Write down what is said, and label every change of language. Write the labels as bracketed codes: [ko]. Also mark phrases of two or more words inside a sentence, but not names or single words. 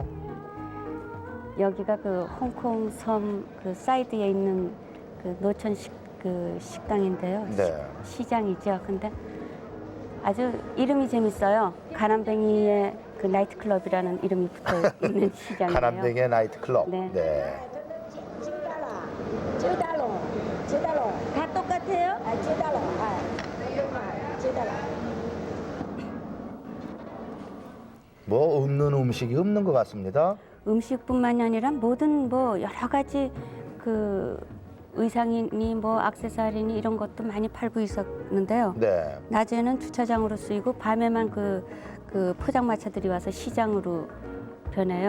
[ko] 여기가 그 홍콩 섬 그 사이드에 있는 그 노천 식당인데요. 네. 시장이죠. 근데 아주 이름이 재밌어요. 가남뱅이의 그 나이트클럽이라는 이름이 붙어 있는 시장이에요. 가남뱅이의 나이트클럽. 네. 네. [zh] 知道了，知道了， [ko] 다 똑같아요? [zh] 知道了，知道了。 [ko] 뭐 없는 음식이 없는 것 같습니다. 음식뿐만이 아니라 모든 뭐 여러 가지 그 의상이니 뭐 액세서리니 이런 것도 많이 팔고 있었는데요. 네. 낮에는 주차장으로 쓰이고 밤에만 그 포장마차들이 와서 시장으로 변해요.